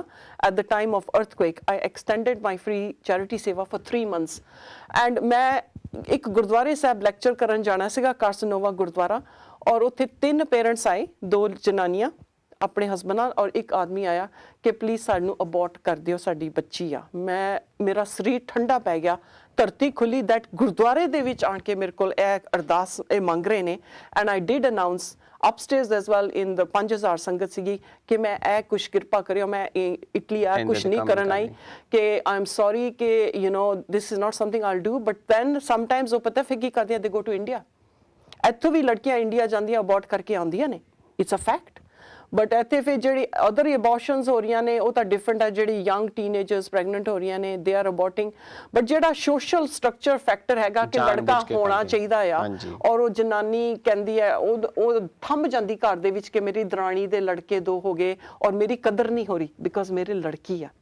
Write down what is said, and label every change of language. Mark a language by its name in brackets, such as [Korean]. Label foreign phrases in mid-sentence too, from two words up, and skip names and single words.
[English] at the time of earthquake I extended my free charity seva for 3 months, and [Punjabi] ਮੈਂ ਇੱਕ ਗੁਰਦੁਆਰੇ ਸਾਹਿਬ ਲੈਕਚਰ ਕਰਨ ਜਾਣਾ ਸੀਗਾ, ਕਾਰਸਨੋਵਾ ਗੁਰਦੁਆਰਾ, ਔਰ ਉੱਥੇ 3 ਪੇਰੈਂਟਸ ਆਏ, 2 ਜਨਾਨੀਆਂ ਆਪਣੇ ਹਸਬੈਂਡ ਨਾਲ ਔਰ ਇੱਕ ਆਦਮੀ ਆਇਆ ਕਿ ਪਲੀਜ਼ ਸਾਨੂੰ ਅਬੋਰਟ ਕਰ ਦਿਓ, ਸਾਡੀ ਬੱਚੀ ਆ। ਮੇਰਾ ਸਰੀਰ ਠੰਡਾ ਪੈ ਗਿਆ, ਧਰਤੀ ਖੁੱਲੀ, ਦੈਟ ਗੁਰਦੁਆਰੇ ਦੇ ਵਿੱਚ ਆਣ ਕੇ ਮੇਰੇ ਕੋਲ ਇਹ ਅਰਦਾਸ ਇਹ ਮੰਗ ਰਹੇ ਨੇ। [English] and I did announce upstairs as well in the 5000 [Punjabi] ਸੰਗਤ ਸੀਗੀ ਕਿ ਮੈਂ ਇਹ ਕੁਛ ਕਿਰਪਾ ਕਰਿਓ, ਮੈਂ ਇਟਲੀ ਆ ਕੁਛ ਨਹੀਂ ਕਰਨ ਆਈ, ਕਿ [English] I am sorry [Punjabi] ਕਿ [English] this is not something I'll do, but then sometimes [Punjabi] ਉਹ ਪਤਾ ਫਿਰ ਕੀ ਕਰਦੀਆਂ, [English] they go to India। [Punjabi] ਇੱਥੋਂ ਵੀ ਲੜਕੀਆਂ ਇੰਡੀਆ ਜਾਂਦੀਆਂ ਅਬੋਰਟ ਕਰਕੇ ਆਉਂਦੀਆਂ ਨੇ, [English] it's a fact. [Punjabi] ਬਟ ਇੱਥੇ ਫਿਰ ਜਿਹੜੀ [English] other abortions [Punjabi] ਹੋ ਰਹੀਆਂ ਨੇ ਉਹ ਤਾਂ ਡਿਫਰੈਂਟ ਹੈ, ਜਿਹੜੀ [English] young teenagers pregnant [Punjabi] ਹੋ ਰਹੀਆਂ ਨੇ [English] they are aborting. [Punjabi] ਬਟ ਜਿਹੜਾ [English] social structure factor [Punjabi] ਹੈਗਾ ਕਿ ਲੜਕਾ ਹੋਣਾ ਚਾਹੀਦਾ ਆ, ਔਰ ਉਹ ਜਨਾਨੀ ਕਹਿੰਦੀ ਹੈ, ਉਹ ਥੰਮ ਜਾਂਦੀ ਘਰ ਦੇ ਵਿੱਚ ਕਿ ਮੇਰੀ ਦਰਾਣੀ ਦੇ ਲੜਕੇ 2 ਹੋ ਗਏ ਔਰ ਮੇਰੀ ਕਦਰ ਨਹੀਂ ਹੋ ਰਹੀ ਬਿਕਾਜ਼ ਮੇਰੀ ਲੜਕੀ ਆ।